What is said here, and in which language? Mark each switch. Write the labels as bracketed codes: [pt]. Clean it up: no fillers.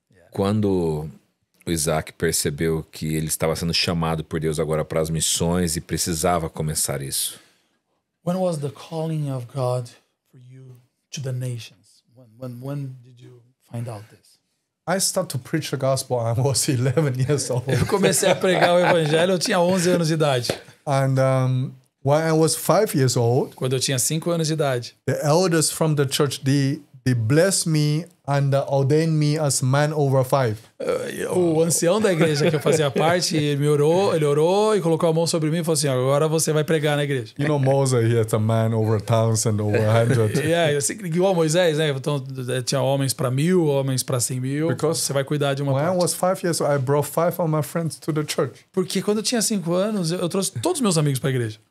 [pt] Quando o Isaac percebeu que ele estava sendo chamado por Deus agora para as missões e precisava começar isso? [en] When was the calling of God for you to the nations? When did you find out this? I started to preach the gospel when I was 11 years old. [pt] Eu comecei a pregar o evangelho, eu tinha 11 anos de idade. [en] And when I was 5 years old, [pt] Quando eu tinha 5 anos de idade, [en] the elders from the church, they blessed me and ordained me as man over 5. [pt] o ancião da igreja que eu fazia parte, ele orou e colocou a mão sobre mim e falou assim, agora você vai pregar na igreja. [en] You know, Moses, he is a man over 1,000, over 100. [pt] Assim, igual Moisés, né? Então, tinha homens para 1.000, homens para 100.000. [en] Because [pt] você vai cuidar de uma [en] When I [pt] parte. [en] was 5 years old, I brought 5 of my friends to the church. [pt] Porque quando eu tinha 5 anos, eu trouxe todos os meus amigos para a igreja.